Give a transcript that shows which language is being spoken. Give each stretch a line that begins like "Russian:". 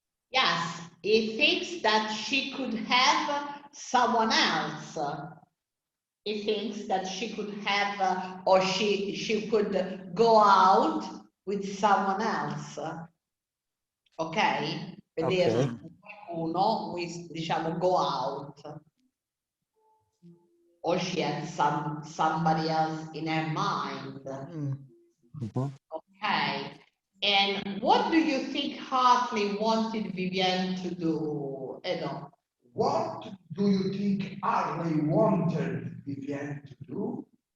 English: Yes, he thinks that she could have someone else. He thinks that she could have or she could go out with someone else. Ok?
Italian: Vedere qualcuno, diciamo
English: go out. Or she had somebody else in her mind. Okay. And what do you think Hartley wanted Vivienne to do, Edo? What do you think Hartley wanted Vivienne to do?